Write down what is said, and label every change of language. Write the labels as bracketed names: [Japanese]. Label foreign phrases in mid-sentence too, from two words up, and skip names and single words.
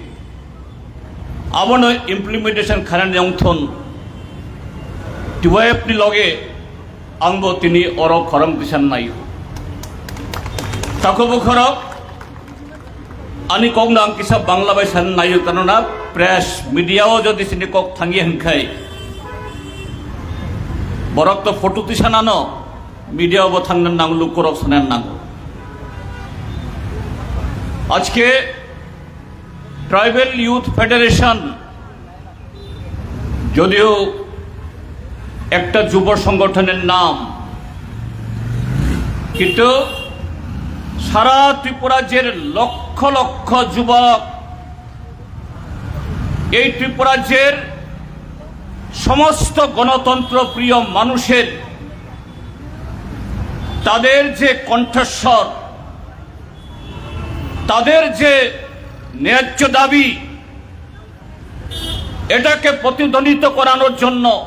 [Kok Borok] आबनो इम्प्लीमेंटेशन खानानि अंथन टीवाईएफ नि लगे आंबो तिनी अर खरम किसान नाय ताखौबो खरक आनी कक नां किसा बांग्ला बाय सान नाय तानना प्रेस मीडियाओ जदि सिनि कक थांगी हंखाय बरक तो फोटो तिसानानो मीडियाओ थांनो नांगौ लुकरक सानान नांगौ आज के ट्राइबल यूथ फेडरेशन [Bangla] जदिও একটা যুব সংগঠনের নাম কিন্তু সারা ত্রিপুরা রাজ্যের লক্ষ লক্ষ যুবক, এই ত্রিপুরা রাজ্যের সমস্ত গণতন্ত্র প্রিয় মানুষের তাদের যে কণ্ঠস্বর, তাদের যে ন্যায্য দাবি, এটাকে প্রতিধ্বনিত করানোর জন্য